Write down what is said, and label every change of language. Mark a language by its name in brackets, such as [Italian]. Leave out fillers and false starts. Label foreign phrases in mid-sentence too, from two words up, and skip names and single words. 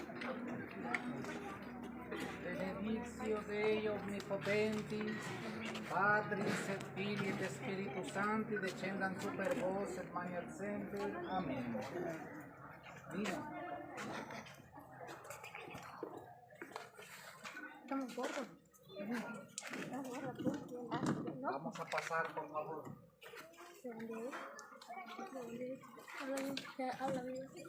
[Latin] Benedictio Dei Omnipotentis, Patris et Filii et Spiritus Sancti, descendan super vos et manet semper. [Spanish] Amén. Mira. Estamos gordos. Vamos a pasar, por favor. Habla bien.